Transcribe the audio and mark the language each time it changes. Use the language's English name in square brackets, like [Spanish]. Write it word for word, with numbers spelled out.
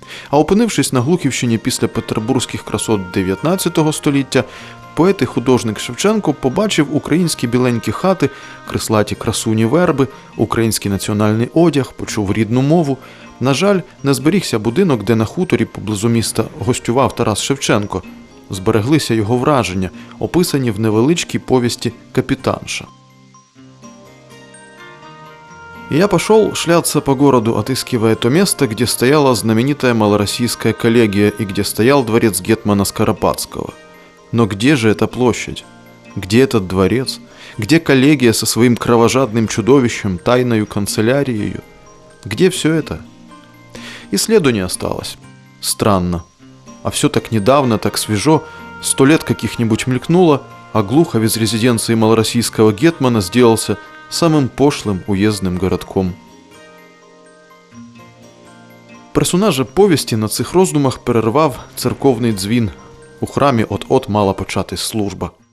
[Ukrainian] А опинившись на Глухівщині після петербурзьких красот дев'ятнадцятого століття, поет і художник Шевченко побачив українські біленькі хати, крислаті красуні верби, український національний одяг, почув рідну мову. На жаль, не зберігся будинок, де на хуторі поблизу міста гостював Тарас Шевченко. Збереглися його враження, описані в невеличкій повісті «Капітанша». [Russian] Я пошел шляться по городу, отыскивая то место, где стояла знаменитая малороссийская коллегия и где стоял дворец гетмана Скоропадского. Но где же эта площадь? Где этот дворец? Где коллегия со своим кровожадным чудовищем, тайною канцелярией? Где все это? И следу не осталось. Странно. А все так недавно, так свежо, сто лет каких-нибудь мелькнуло, а Глухов из резиденции малороссийского гетмана сделался самым пошлым уездным городком. [Ukrainian] Персонажа повісті на цих роздумах перервав церковний дзвін. У храмі от-от мала початись служба.